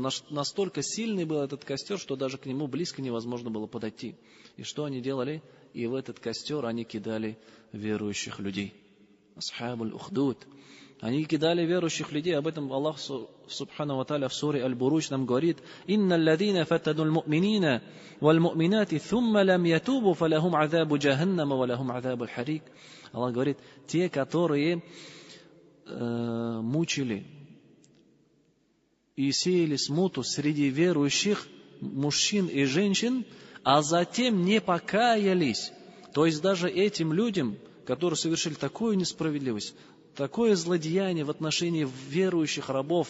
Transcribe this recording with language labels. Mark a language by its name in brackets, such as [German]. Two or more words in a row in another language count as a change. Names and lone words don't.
[Russian] Настолько сильный был этот костер, что даже к нему близко невозможно было подойти. И что они делали? И в этот костер они кидали верующих людей. Асхабуль Ухдуд. Они кидали верующих людей. Об этом Аллах [Arabic] سبحانه وتعالى [Russian] в суре Аль-Буруч нам говорит: [Arabic] «إن الذين فتنوا المؤمنين والمؤمنات ثم لم يتوبوا فلهم عذاب جهنم ولهم عذاب الحريق». [Russian] Аллах говорит: те, которые мучили и сеяли смуту среди верующих мужчин и женщин, а затем не покаялись. То есть даже этим людям, которые совершили такую несправедливость, такое злодеяние в отношении верующих рабов.